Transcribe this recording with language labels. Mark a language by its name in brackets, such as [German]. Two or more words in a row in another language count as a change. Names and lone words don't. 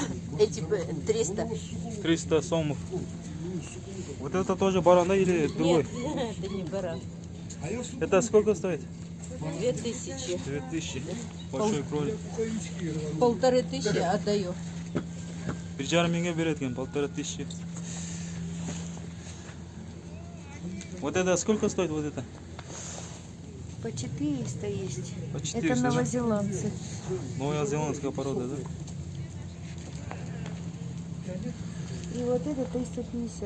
[Russian] Эти 300. 300 сомов. Вот это тоже баран, да, или другой? Нет, это не баран. Это сколько стоит? 2000. 2000. Большой кролик. 1500 отдаю. [Kazakh] 1,5 мыңға береді екен, 1500. [Russian] Вот это сколько стоит вот это? По 400 есть. По 400, Это да? новозеландцы. Новозеландская порода, да? И вот это 350.